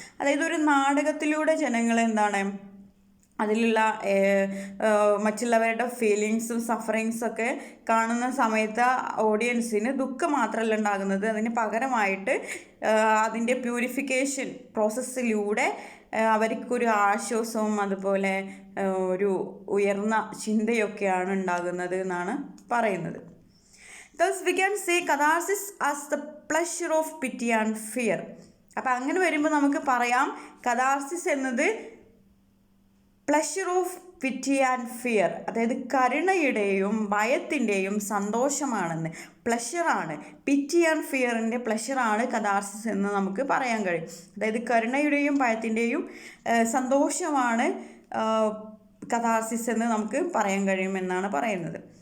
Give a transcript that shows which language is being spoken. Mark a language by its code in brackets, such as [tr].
[ml] അതായത് ഒരു നാടകത്തിലൂടെ ജനങ്ങൾ എന്താണ് അതിലുള്ള മറ്റുള്ളവരുടെ ഫീലിങ്സും സഫറിങ്സും ഒക്കെ കാണുന്ന സമയത്ത് ഓഡിയൻസിന് ദുഃഖം മാത്രമല്ല ഉണ്ടാകുന്നത്, അതിന് പകരമായിട്ട് അതിൻ്റെ പ്യൂരിഫിക്കേഷൻ പ്രോസസ്സിലൂടെ അവർക്കൊരു ആശ്വാസവും അതുപോലെ ഒരു ഉയർന്ന ചിന്തയൊക്കെയാണ് ഉണ്ടാകുന്നത് എന്നാണ് പറയുന്നത്. [en] Thus we can say catharsis as the pleasure of pity and fear. [ml] അപ്പം അങ്ങനെ വരുമ്പോൾ നമുക്ക് പറയാം കഥാർസിസ് എന്നത് [en] pleasure of pity and fear, [ml] അതായത് കരുണയുടെയും ഭയത്തിൻ്റെയും സന്തോഷമാണെന്ന്. പ്ലഷറാണ്, പിറ്റി ആൻഡ് ഫിയറിൻ്റെ പ്ലഷറാണ് കഥാർസിസ് എന്ന് നമുക്ക് പറയാൻ കഴിയും. അതായത് കരുണയുടെയും ഭയത്തിൻ്റെയും സന്തോഷമാണ് കഥാർസിസ് എന്ന് നമുക്ക് പറയാൻ കഴിയുമെന്നാണ് പറയുന്നത്.